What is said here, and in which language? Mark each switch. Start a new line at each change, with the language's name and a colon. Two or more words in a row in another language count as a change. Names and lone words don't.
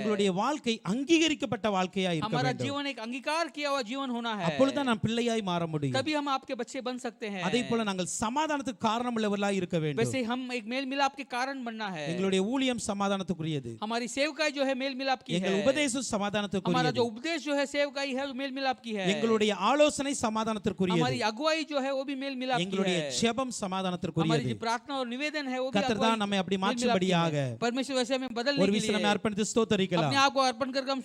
Tamil: எங்களுடைய வாழ்க்கை அங்கீகரிக்கப்பட்ட வாழ்க்கையாய் இருக்க
Hindi: हमारा
Tamil: வேண்டும்.
Hindi: जीवन एक अंगीकार किया हुआ जीवन होना है,
Tamil: அப்பொழுதுதான் நாம் பிள்ளையாய் மாற முடியும்.
Hindi: तभी हम आपके बच्चे बन सकते हैं।
Tamil: அதே போல நாங்கள் சமாதானத்துக்கு காரணமுள்ளவர்களாய் இருக்க வேண்டும்.
Hindi: वैसे हम एक मेल मिलाप के कारण बनना है।
Tamil: எங்களுடைய ஊழியம் சமாதானத்துக்குரியது.
Hindi: हमारी सेवकाई जो है मेल मिलाप की है,
Tamil: எங்கள் உபதேசம்
Hindi: हमारा
Tamil: சமாதானத்துக்குரியது.
Hindi: जो उपदेश जो है सेवकाई है वो मेल मिलाप की है,
Tamil: எங்களுடைய ஆலோசனை சமாதானத்திற்குரியது.
Hindi: हमारी अगुवाई जो है वो भी मेल मिलाप की
Tamil: எங்களுடைய
Hindi: है,
Tamil: ஜெபம்
Hindi: हमारी
Tamil: சமாதானத்திற்குரியது.
Hindi: जो प्रार्थना और निवेदन है वो भी
Tamil: கர்த்தர் தான்
Hindi: अगुवाई
Tamil: நம்மை அப்படி
Hindi: मेल मिलाप की
Tamil: மாற்றும்படியாக
Hindi: है। परमेश्वर वैसे हमें बदलने
Tamil: ஒரு
Hindi: के
Tamil: விஷயம்
Hindi: लिए
Tamil: நம்ம அர்ப்பணித்து ஸ்தோத்தரிக்கலாம்.
Hindi: अपने आप को अर्पण करके हम